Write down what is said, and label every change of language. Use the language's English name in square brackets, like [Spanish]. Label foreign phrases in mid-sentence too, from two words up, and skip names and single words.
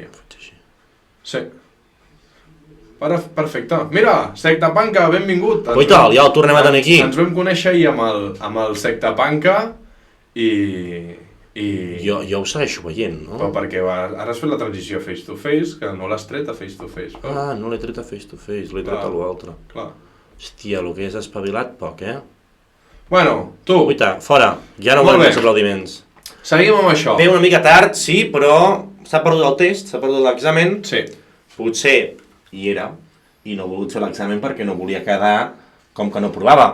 [Catalan] Sí. Perfecte. Mira, Secta Panca, benvingut. Ui tal, ja el tornem a tenir aquí. Ens vam conèixer ahir amb el Secta Panca i... Jo ho segueixo veient, no? Però perquè ara has fet la transició [English] face to face, [Catalan] que no l'has tret a [English] face to face. [Catalan] Ah, no l'he tret a [English] face to face, [Catalan] l'he tret a l'altre. Clar. Hòstia, el que és espavilat poc, Bueno, tu. Uita, fora, ja no volen més aplaudiments. Seguim amb això. Ve una mica tard, sí, però s'ha perdut el test, s'ha perdut l'examen. Sí. Potser hi era i no he volut fer l'examen perquè no volia quedar com que no provava.